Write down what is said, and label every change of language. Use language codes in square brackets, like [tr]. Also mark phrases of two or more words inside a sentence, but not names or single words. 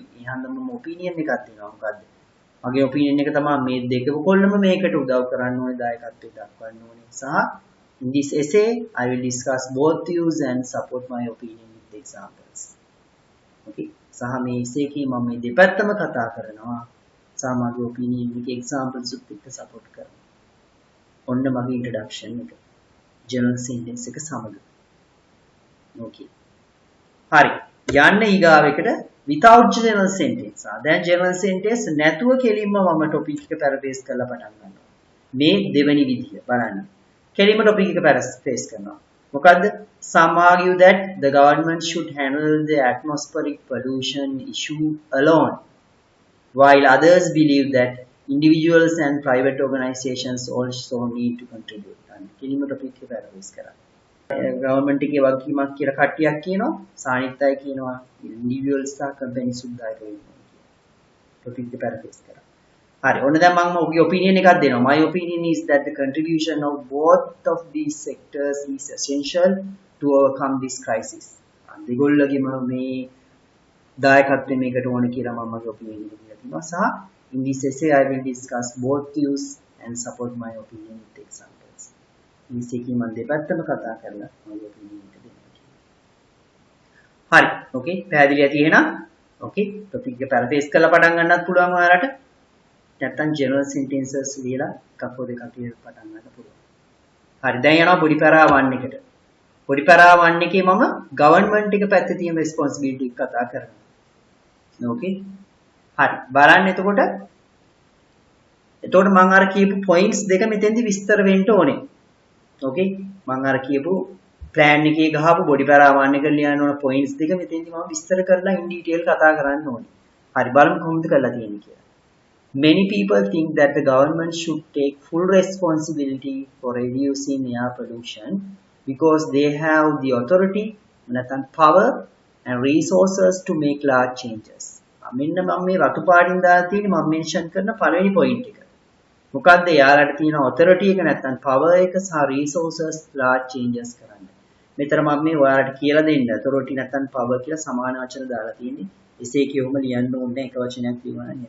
[si] ඒ හන්දම මම ඔපිනියන් එකක් දෙනවා මොකද්ද? මගේ ඔපිනියන් එක තමයි මේ දෙකම කොල්ලම මේකට උදව් කරන්න ඕනේ දායකත්වයට දක්වන්න ඕනේ. [en] සහ in this essay I will discuss both views and support my opinion with examples. [si] Okay. සහ මේ essay එකේ මම මේ දෙපැත්තම කතා කරනවා. සහ මගේ ඔපිනියන් එකේ examples උත් එක්ක support කරනවා. ඔන්න මගේ introduction එක. [en] general sentence [si] එක සමග. Okay. හරි. යන්න ඊගාවෙකට [en] without general sentence. [si] දැන් [en] general sentence [si] නැතුව කෙලින්ම මම topic එක paraphrase කරලා පටන් ගන්නවා. මේ දෙවෙනි විදිය බලන්න. කෙලින්ම topic එක paraphrase කරනවා. මොකද්ද? [en] Some argue that the government should handle the atmospheric pollution issue alone, while others believe that individuals and private organizations also need to contribute. [si] කෙලින්ම topic එක paraphrase කරා. government එකේ වගකීමක් කියලා කට්ටියක් කියනවා සානිත් අය කියනවා individuals සහ companies උදායක වෙනවා කියලා. topic එක paraphrase කරා. හරි ඔන්න දැන් මම ඔබගේ opinion එකක් දෙනවා. [en] My opinion is that the contribution of both of these sectors is essential to overcome this crisis. [si] දෙගොල්ලගේම මේ දායකත්වය මේකට ඕන කියලා මම මගේ opinion එක දීලා තිනවා. [en] සහ in this essay I will discuss both views and support my opinion with examples. [si] this එකේ මම දෙපැත්තම කතා කරලා මගේ opinion එක දෙන්නම්. හරි. okay පැහැදිලි ඇති එහෙනම්. okay topic එක paraphrase කරලා පටන් ගන්නත් පුළුවන් ඔයාලට. නැත්තම් [en] general sentences [si] ලියලා කපෝ දෙකක් ලියලා පටන් ගන්න පුළුවන්. හරි දැන් යනවා [en] body para 1 [si] එකට. [en] body para 1 [si] එකේ මම government එක පැත්තේ තියෙන responsibility එක කතා කරනවා. okay හරි බලන්න එතකොට මම අර කියපු points දෙක මෙතෙන්දි විස්තර වෙන්න ඕනේ. okay මම අර කියපු plan එකේ ගහපු [en] body para 1 [si] එක ලියන්න ඕන points දෙක මෙතෙන්දි මම විස්තර කරලා [en] in detail [si] කතා කරන්න ඕනේ. හරි බලමු කොහොමද කරලා තියෙන්නේ කියලා. [en] Many people think that the government should take full responsibility for reducing air pollution because they have the authority, power and resources to make large changes. [si] මෙන්න මම මේ රතු පාටින් දාලා තියෙන්නේ මම මෙන්ෂන් කරන පළවෙනි පොයින්ට් එක. මොකද්ද යාලට තියෙන authority එක නැත්නම් power එක සහ resources [en] large changes [si] කරන්න. මෙතන මම මේ ඔයාලට කියලා දෙන්න authority නැත්නම් power කියලා සමාන වචන දාලා තියෙන්නේ. එසේ කියවම ලියන්න ඕනේ එක වචනයක් කියනවා නේද?